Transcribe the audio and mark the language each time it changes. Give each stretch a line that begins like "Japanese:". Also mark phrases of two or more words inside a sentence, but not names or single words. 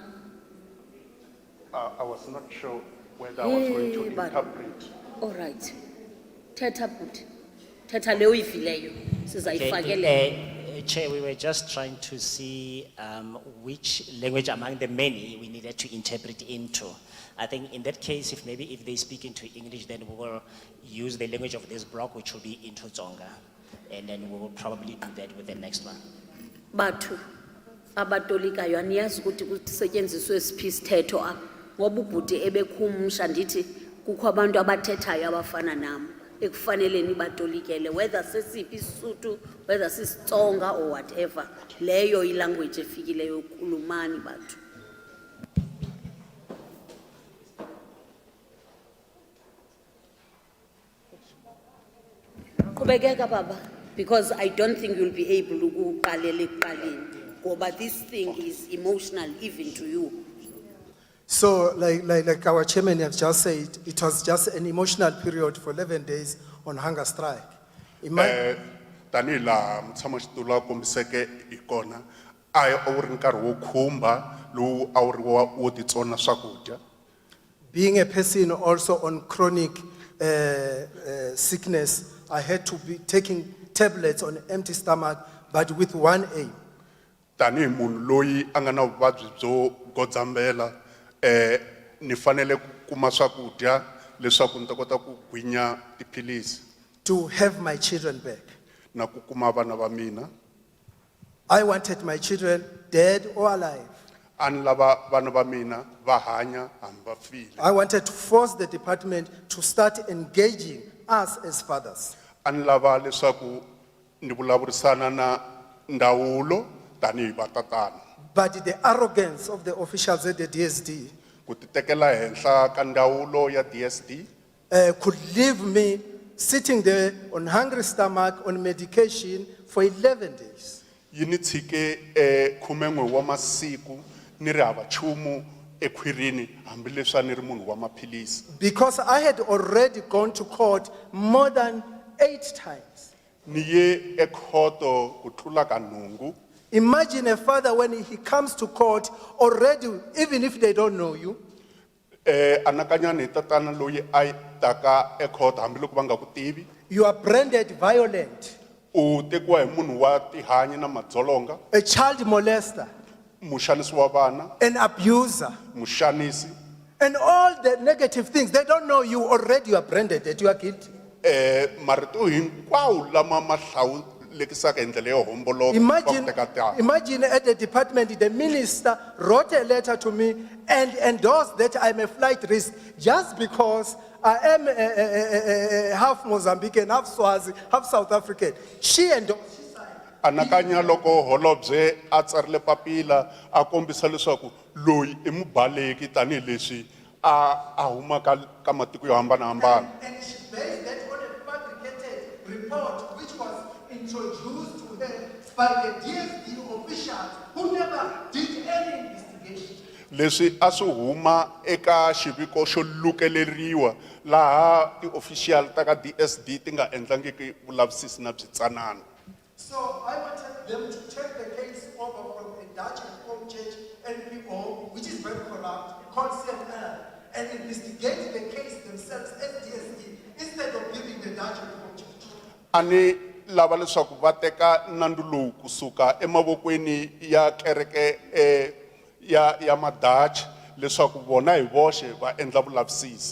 English: I was not sure whether I was going to but- interpret. All right.
Xhosa: Thetha bhuti. Thetha le uyivileyo. Sizayifakele.
English: Chair, we were just trying to see which language among the many we needed to interpret into. I think in that case, if they speak into English, then we will use the language of this block, which will be into Tsonga. And then we will probably do that with the next one.
Xhosa: Bathu abatolikayo aniyazi ukuthi kusetyenziswe siphi isithetho apha. Ngoba ubhuti ebekhumsha ndithi kukho abantu abathethayo abafana nam ekufanele nibatolikele, whether sesiphi isiSuthu,
English: whether sisiTsonga or whatever.
Xhosa: Leyo ilanguage efikileyo ukhulumani bathu. Qhubekeka baba,
English: because I don't think you'll be able to
Xhosa: uqalela ekuqaleni,
English: but this thing is emotional even to you. So, like our chairman has just said, it was just an emotional period for 11 days on hunger strike.
Tsonga: Tani la mtshamaxitulu a kombiseke hi kona, a wu ri nkarhi wo khumba lowu a wu ri wo titsona swakudya.
English: Being a person also on chronic sickness, I had to be taking tablets on empty stomach, but with one aim.
Tsonga: Tani munhu loyi a nga na vuvabyi byo godzambela, ni fanele ku kuma swakudya leswaku ni ta kota ku gwinya tiphilisi.
English: To have my children back.
Tsonga: Na ku kuma vana va mina.
English: I wanted my children dead or alive.
Tsonga: Ani lava vana va mina va hanya hambi va file.
English: I wanted to force the department to start engaging us as fathers.
Tsonga: Ani lava leswaku ni vulavurisana na ndawulo tanihi vatatana.
English: But the arrogance of the officials at the DSD
Tsonga: Ku ti tekela henhla ka ndawulo ya DSD
English: could leave me sitting there on hungry stomach on medication for 11 days.
Tsonga: yi ni tshike 11 wa masiku ni ri hava nchumu ekhwirini hambileswi a ni ri munhu wa maphilisi.
English: Because I had already gone to court more than 8 times.
Tsonga: Ni ye ekhoto ku tlula ka nhungu.
English: Imagine a father when he comes to court already, even if they don't know you,
Tsonga: Anakanyani hi tatana loyi a taka ekhoto hambiloko va nga ku tivi.
English: you are branded violent,
Tsonga: U tekiwa hi munhu wa tihanyi na madzolonga,
English: a child molester,
Tsonga: muxanisi wa vana,
English: an abuser,
Tsonga: muxanisi.
English: and all the negative things. They don't know you already, you are branded that you are guilty.
Tsonga: Marito hinkwawo lama ma hlawulekisaka hi ndlela yo homboloka va ku teka tihanya.
English: Imagine at the department, the minister wrote a letter to me and endorsed that I'm a flight risk just because I am half Mozambican, half Swazi, half South African. She endorsed.
Tsonga: Anakanya loko holobye a tsarile papila a kombisa leswaku loyi I mubaleki tanihileswi a huma ka matiko yo hambanahambana.
English: And she based that on a fabricated report which was introduced to her by the DSD officials who never did any investigation.
Tsonga: Leswi a swi huma eka xiviko xo lukeleriwa laha ti-official ta ka DSD ti nga endlangiki vulavisisi na byitsanana.
English: So I wanted them to take the case over from a Dutch Reformed Church NPO, which is very corrupt, called CML, and investigate the case themselves as DSD instead of giving the Dutch Reformed Church.
Tsonga: Ani lava leswaku va teka nandu lowu kusuka emavokweni ya kereke ya madachi leswaku vona hi voxe va endla vulavisisi.